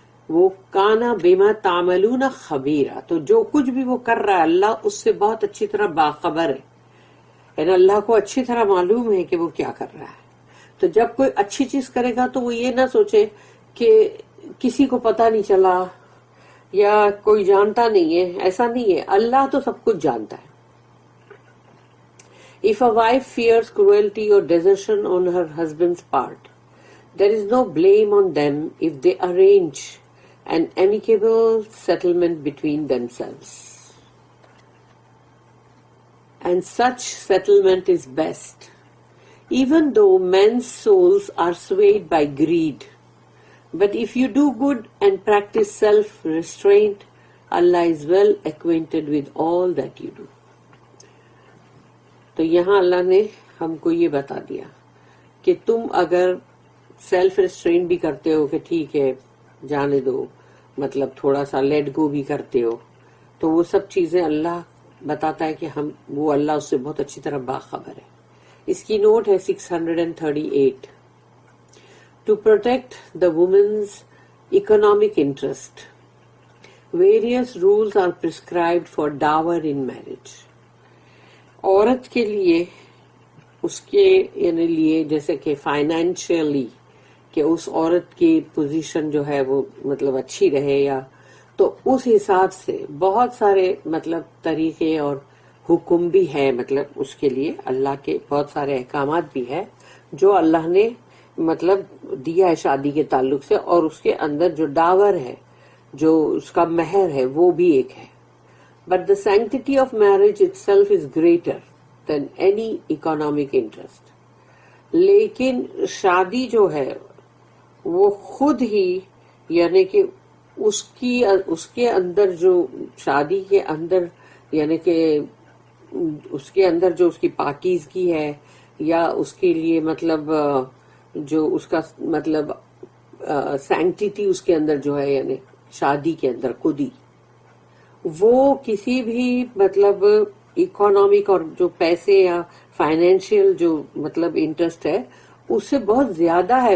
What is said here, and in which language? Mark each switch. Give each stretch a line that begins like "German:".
Arabic: وہ کانا بما تعملون خبیرہ،
Urdu: تو جو کچھ بھی وہ کر رہا ہے اللہ اس سے بہت اچھی طرح باخبر ہے، یعنی اللہ کو اچھی طرح معلوم ہے کہ وہ کیا کر رہا ہے. تو جب کوئی اچھی چیز کرے گا تو وہ یہ نہ سوچے کہ کسی کو پتہ نہیں چلا یا کوئی جانتا نہیں ہے، ایسا نہیں ہے، اللہ تو سب کچھ جانتا ہے.
English: If a wife fears cruelty or desertion on her husband's part, there is no blame on them if they arrange an amicable settlement between themselves. And such settlement is best, even though men's souls are swayed by greed. But if you do good and practice self-restraint, Allah is well acquainted with all that you do.
Urdu: تو یہاں اللہ نے ہم کو یہ بتا دیا کہ تم اگر سیلف ریسٹرین بھی کرتے ہو کہ ٹھیک ہے جانے دو، مطلب تھوڑا سا لیٹ گو بھی کرتے ہو، تو وہ سب چیزیں اللہ بتاتا ہے کہ وہ اللہ اس سے بہت اچھی طرح باخبر ہے. اس کی نوٹ ہے
English: 638. To protect the women's economic interest, various rules are prescribed for dower in marriage.
Urdu: عورت کے لیے اس کے یعنی لیے جیسے کہ فائنینشیلی کہ اس عورت کی پوزیشن جو ہے وہ مطلب اچھی رہے، یا تو اس حساب سے بہت سارے مطلب طریقے اور حکم بھی ہے، مطلب اس کے لیے اللہ کے بہت سارے احکامات بھی ہے جو اللہ نے مطلب دیا ہے شادی کے تعلق سے، اور اس کے اندر جو ڈاور ہے، جو اس کا مہر ہے، وہ بھی ایک ہے.
English: But the sanctity of marriage itself is greater than any economic interest.
Urdu: لیکن شادی جو ہے وہ خود ہی یعنی کہ اس کے اندر جو شادی کے اندر یعنی کہ اس کے اندر جو اس کی پاکیزگی ہے، یا اس کے لیے مطلب جو اس کا مطلب سینکٹیٹی اس کے اندر جو ہے یعنی شادی کے اندر خود ہی، وہ کسی بھی مطلب اکنامک اور جو پیسے یا فائنینشیل جو مطلب انٹرسٹ ہے اس سے بہت زیادہ ہے.